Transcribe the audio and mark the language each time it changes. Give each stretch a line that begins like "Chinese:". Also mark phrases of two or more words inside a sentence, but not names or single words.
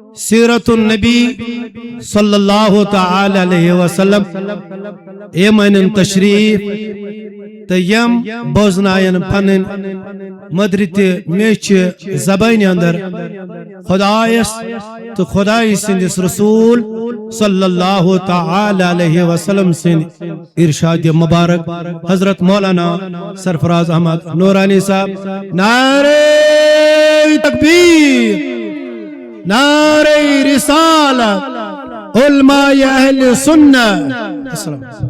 Kashmiri: سیرت النبی صلی اللہ تعالی علیہ وسلم ایمن تشریف تیم بوزنائن پنن مدرت میچ زبان اندر خدایس تو خدای سندس رسول صلی اللہ تعالی علیہ وسلم سن ارشاد مبارک حضرت مولانا سرفراز احمد نورانی صاحب
Urdu: نعرہ تکبیر نعرہ رسالت
Kashmiri: علماء اہل سنہ السلام